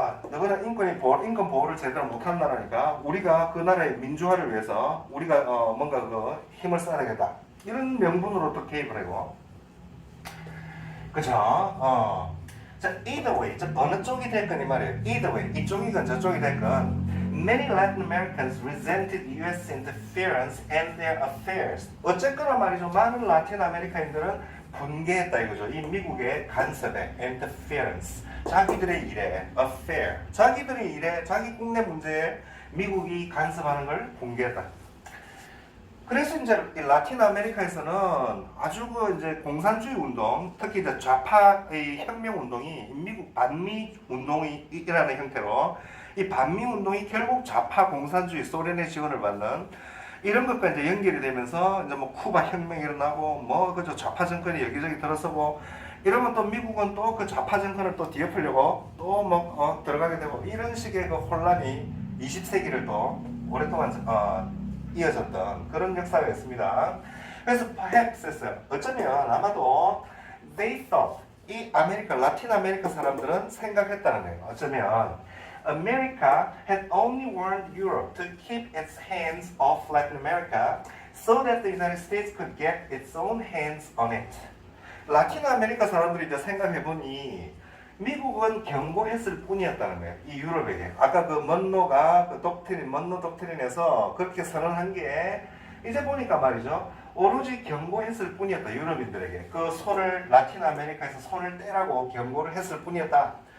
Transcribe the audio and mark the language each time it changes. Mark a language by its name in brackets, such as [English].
[Korean] 너희는 인권 보호를 제대로 못한 나라니까 우리가 그 나라의 민주화를 위해서 우리가 뭔가 그 힘을 써야 되겠다. 이런 명분으로 또 개입을 하고, 그죠? 자, either way, 어느 쪽이 됐건 이 말이에요. either way, 이쪽이건 저쪽이 됐건. [English] Many Latin Americans resented U.S. interference in their affairs. [Korean] 어쨌거나 말이죠. 많은 라틴 아메리카인들은 분개했다 이거죠. 이 미국의 간섭에 interference. 자기들의 일에 affair. 자기들의 일에 자기 국내 문제에 미국이 간섭하는 걸 분개했다. 그래서 이제 라틴 아메리카에서는 아주 그 이제 공산주의 운동, 특히 이제 좌파의 혁명 운동이 미국 반미 운동이라는 형태로 이 반미 운동이 결국 좌파 공산주의 소련의 지원을 받는 이런 것과 이제 연결이 되면서 이제 뭐 쿠바 혁명이 일어나고 뭐 그저 좌파 정권이 여기저기 들어서고 이러면 또 미국은 또 그 좌파 정권을 또 뒤엎으려고 또 뭐 들어가게 되고 이런 식의 그 혼란이 20세기를 또 오랫동안 이어졌던 그런 역사가 있습니다. 그래서 perhaps 했어요. 어쩌면 아마도 they thought 이 아메리카 라틴 아메리카 사람들은 생각했다는 거예요. 어쩌면 [English] America had only warned Europe to keep its hands off Latin America so that the United States could get its own hands on it. [Korean] 라틴 아메리카 사람들이 이제 생각해 보니 미국은 경고했을 뿐이었다는 거예요. 이 유럽에게. 아까 그 먼로가 그 독트린, 먼로 독트린에서 그렇게 선언한 게 이제 보니까 말이죠. 오로지 경고했을 뿐이었다. 유럽인들에게. 그 손을, 라틴 아메리카에서 손을 떼라고 경고를 했을 뿐이었다.